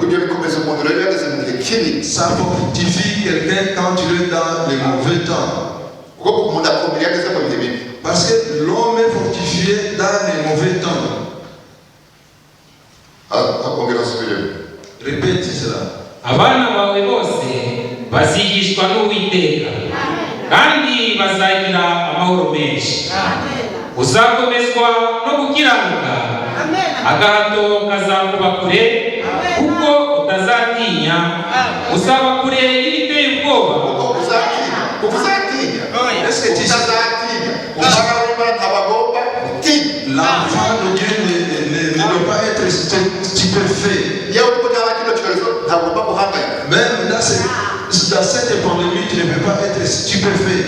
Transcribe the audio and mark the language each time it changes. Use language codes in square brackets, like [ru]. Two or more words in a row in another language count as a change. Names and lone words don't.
[fr] Ça fortifie quelqu'un quand tu es dans les mauvais temps. Parce que l'homme est fortifié dans les mauvais temps. Répète cela. [rw] Abana bawe bose bazigishwa n'Uwiteka kandi bazagira amahoro menshi. Uzakomezwa no gukiranuka, agahato kazakuba kure kuko utazatinya. Uzaba kure y'ibiteye ubwoba. [fr] Est-ce que tu sais l'enfant de Dieu ne doit pas être stupéfait. Même dans cette pandémie, tu ne peux pas être stupéfait.